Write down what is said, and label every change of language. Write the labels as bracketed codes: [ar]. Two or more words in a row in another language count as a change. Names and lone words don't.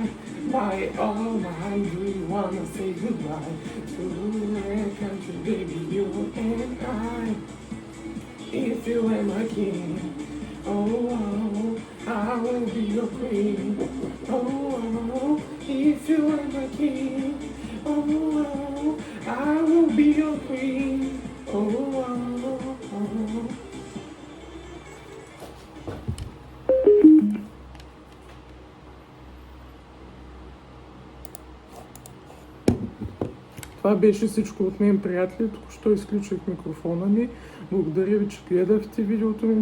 [en] My, oh my, do you wanna say goodbye to a country, baby, you and I? If you were my king, oh, I will be your queen. Oh, if you were my king, oh, I will be your queen. Oh. [bg] Това беше всичко от мен, приятели. Току-що изключих микрофона ми. Благодаря ви, че гледахте видеото ми.